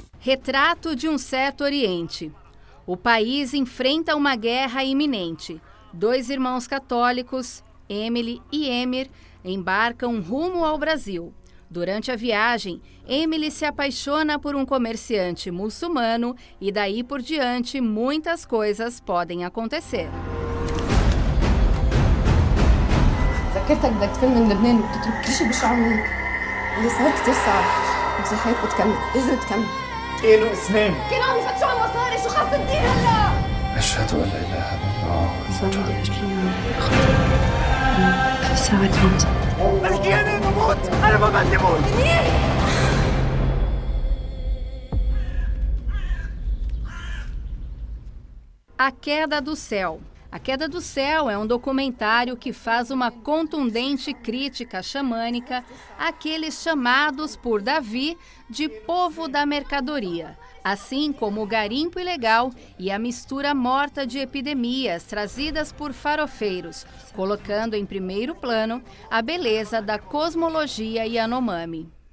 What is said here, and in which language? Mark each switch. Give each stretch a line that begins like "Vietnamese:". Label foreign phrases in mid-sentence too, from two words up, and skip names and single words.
Portuguese: Retrato de um certo Oriente. O país enfrenta uma guerra iminente. Dois irmãos católicos, Emily e Emir, embarcam rumo ao Brasil. Durante a viagem, Emily se apaixona por um comerciante muçulmano e daí por diante muitas coisas podem acontecer.
Arabic: ذكرتك بدك تفل من لبنان وتترك كل شيء بشو عملك اللي صار كثير صعب بس الحياة بتكمل لازم تكمل كانوا اسنان كانوا عم يفتشوا على المصاري شو خاص ندير هلا أشهد أن لا إله إلا الله بدك إياني بموت أنا ما بدي موت
Portuguese: A Queda do Céu. A Queda do Céu é um documentário que faz uma contundente crítica xamânica àqueles chamados por Davi de povo da mercadoria, assim como o garimpo ilegal e a mistura morta de epidemias trazidas por farofeiros, colocando em primeiro plano a beleza da cosmologia Yanomami.